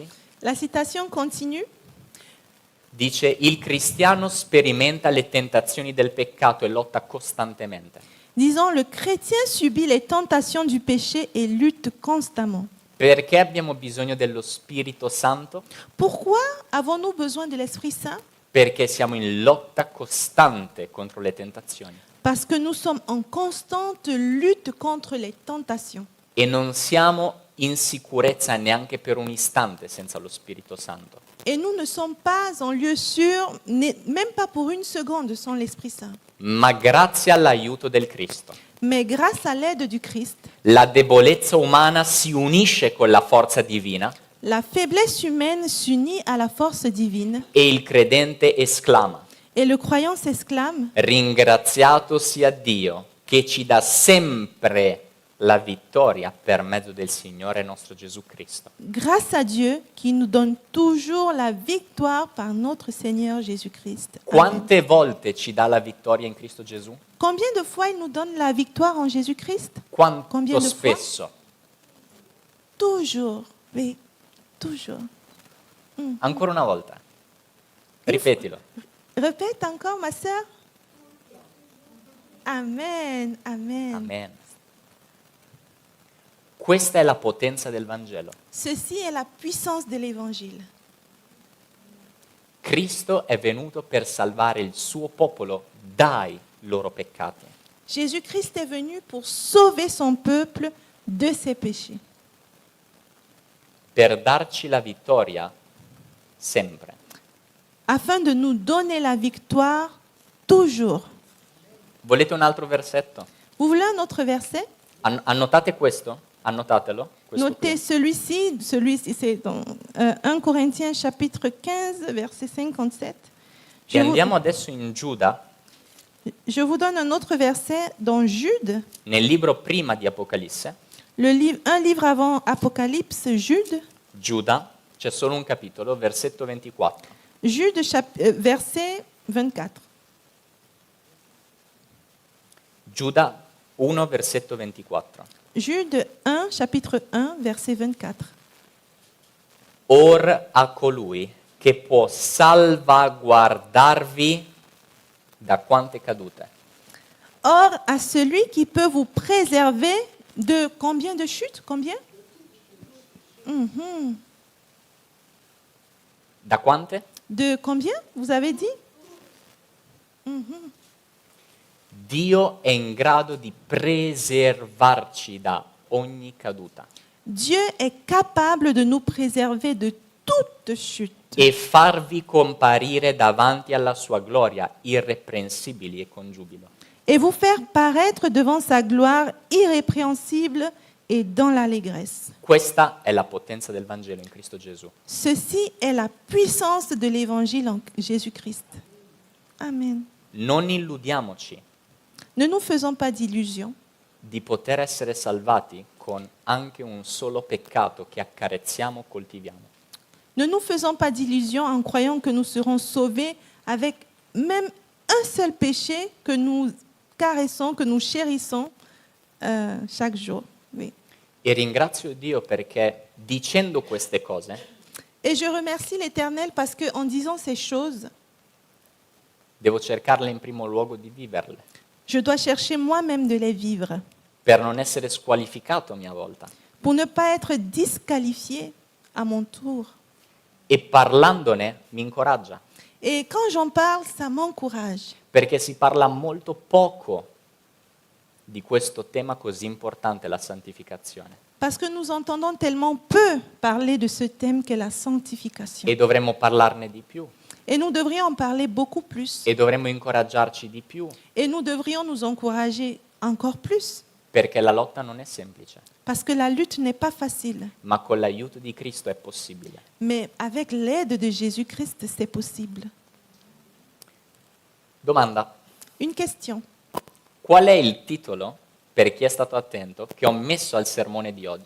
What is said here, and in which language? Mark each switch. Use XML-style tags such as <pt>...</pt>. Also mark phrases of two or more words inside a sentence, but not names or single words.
<fr>La citation continue.</fr> <it>Dice, il cristiano sperimenta le tentazioni del peccato e lotta costantemente.</it> <fr>Disons, le chrétien subit les tentations du péché et lutte constamment.</fr> <it>Perché abbiamo bisogno dello Spirito Santo?</it> <fr>Pourquoi avons-nous besoin de l'Esprit Saint?</fr> <it>Perché siamo in lotta costante contro le tentazioni.</it> <fr>Parce que nous sommes en constante lutte contre les tentations.</fr> <it>E non siamo in sicurezza neanche per un istante senza lo Spirito Santo.</it> <fr>Et nous ne sommes pas en lieu sûr, même pas pour une seconde sans l'Esprit Saint.</fr> <it>Ma grazie all'aiuto del Cristo,</it> <fr>Mais grâce à l'aide du Christ,</fr> <it>la debolezza umana si unisce con la forza divina</it> <fr>la faiblesse humaine s'unit à la force divine</fr> <it>e il credente esclama,</it> <fr>et le croyant s'exclame:</fr> <it>ringraziato sia Dio che ci dà sempre la vittoria per mezzo del Signore nostro Gesù Cristo.</it> <fr>Grâce à Dieu qui nous donne toujours la victoire par notre Seigneur Jésus-Christ. Amen.</fr> <it>Quante volte ci dà la vittoria in Cristo Gesù?</it> <fr>Combien de fois il nous donne la victoire en Jésus-Christ?</fr> <it>Quanto</it> <fr>Combien de fois?</fr> <it>spesso?</it> <fr>Toujours, oui, toujours.</fr> <it>Ancora una volta. Ripetilo.</it> <fr>Répète encore, ma sœur. Amen, amen. Amen.</fr> <it>Questa è la potenza del Vangelo.</it> <fr>Ceci est la puissance de l'Évangile.</fr> <it>Cristo è venuto per salvare il suo popolo dai loro peccati.</it> <fr>Jésus-Christ est venu pour sauver son peuple de ses péchés,</fr> <it>Per darci la vittoria sempre.</it> <fr>afin de nous donner la victoire toujours.</fr> <it>Volete un altro versetto?</it> <fr>Vous voulez un autre verset?</fr> <it>Annotate questo? Annotatelo. Questo</it> <fr>Notez</fr> <it>qui.</it> <fr>celui-ci c'est dans 1 Corinthiens chapitre 15, verset 57.</fr> <it>E</it> <fr>Je vous,</fr> <it>andiamo adesso in Giuda,</it> <fr>je vous donne un autre verset dans Jude,</fr> <it>nel libro prima di Apocalisse.</it> <fr>un livre avant Apocalypse, Jude.</fr> <it>Giuda, c'è solo un capitolo, versetto 24.</it> <fr>Jude, verset 24.</fr> <it>Giuda 1, versetto 24.</it> <fr>Jude 1, chapitre 1, verset 24.</fr> <it>Or a colui che può salvaguardarvi da quante cadute?</it> <fr>Or, à celui qui peut vous préserver de combien de chutes? Combien?</fr> <it>Da quante?</it> <fr>De combien, vous avez dit?</fr> <it>Dio è in grado di preservarci da ogni caduta</it> <fr>Dieu est capable de nous préserver de toute chute</fr> <it>e farvi comparire davanti alla sua gloria irreprensibili e con giubilo.</it> <fr>et vous faire paraître devant sa gloire irrépréhensible et dans l'allégresse.</fr> <it>Questa è la potenza del Vangelo in Cristo Gesù.</it> <fr>Ceci est la puissance de l'évangile en Jésus-Christ. Amen.</fr> <it>Non illudiamoci</it> <fr>Ne nous faisons pas d'illusions</fr> <it>di poter essere salvati con anche un solo peccato che accarezziamo, coltiviamo.</it> <fr>Ne nous faisons pas d'illusions en croyant que nous serons sauvés avec même un seul péché que nous caressons, que nous chérissons chaque jour. Oui.</fr> <it>E ringrazio Dio perché dicendo queste cose</it> <fr>Et je remercie l'Éternel parce qu'en disant ces choses,</fr> <it>devo cercarle in primo luogo di viverle,</it> <fr>je dois chercher moi-même de les vivre</fr> <it>per non essere squalificato a mia volta.</it> <fr>pour ne pas être disqualifié à mon tour.</fr> <it>E parlandone mi incoraggia,</it> <fr>Et quand j'en parle, ça m'encourage.</fr> <it>perché si parla molto poco di questo tema così importante, la santificazione.</it> <fr>Parce que nous entendons tellement peu parler de ce thème qu'est la sanctification.</fr> <it>E dovremmo parlarne di più,</it> <fr>Et nous devrions en parler beaucoup plus.</fr> <it>e dovremmo incoraggiarci di più,</it> <fr>Et nous devrions nous encourager encore plus.</fr> <it>perché la lotta non è semplice,</it> <fr>Parce que la lutte n'est pas facile.</fr> <it>ma con l'aiuto di Cristo è possibile.</it> <fr>Mais avec l'aide de Jésus-Christ, c'est possible.</fr> <it>Domanda:</it> <fr>Une question.</fr> <it>qual è il titolo, per chi è stato attento, che ho messo al sermone di oggi?</it>